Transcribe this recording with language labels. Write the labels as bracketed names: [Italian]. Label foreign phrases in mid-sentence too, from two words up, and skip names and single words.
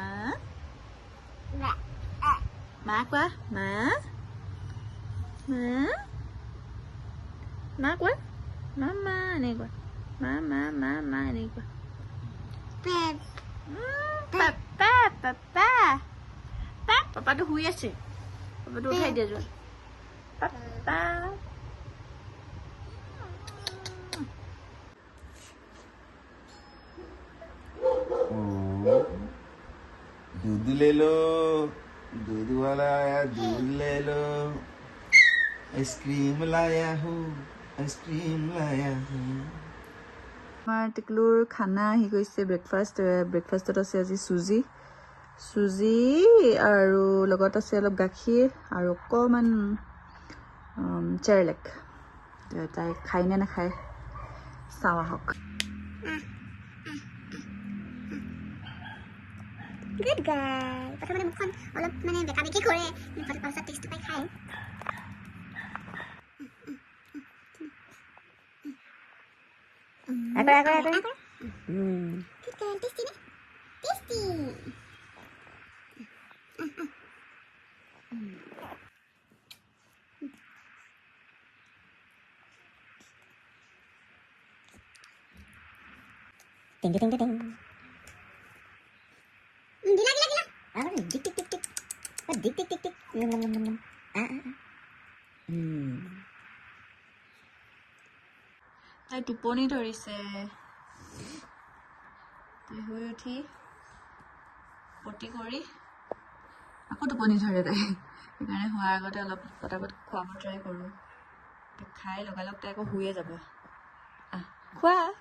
[Assamese] মা কোৱা মা কোৱা মা এনেকুৱা মা এনেকুৱা পাপাটো শুই আছে পাপাটো উঠাই দিয়া যোৱা পাপা [Hindi] दूध ले लो दूध वाला आया दूध ले लो आइसक्रीम लाया हूँ [Assamese] আমাৰ টিকলুৰ খানা আহি গৈছে ব্ৰেকফাষ্টত আছে আজি চুজি আৰু লগত আছে অলপ গাখীৰ আৰু অকণমান চেৰেলেক তাই খাই নে নাখায় চাওঁ আহক [English] Good girl. [Assamese] প্ৰথমতে মুখখন অলপ মানে বেকা বেকি কৰে পাছত টেষ্টটো পাই খায় [English] Good girl. Tasty ne? Tasty. Ding ding ding. Gila. Dik. Dik. Nom. [Assamese] তাই টোপনি ধৰিছে শুই উঠি পটি কৰি আকৌ টোপনি ধৰে তাই সেইকাৰণে হোৱাৰ আগতে অলপ পটাপট খুৱাব ট্ৰাই কৰোঁ খাই লগালগ তাই আকৌ শুয়ে যাব খোৱা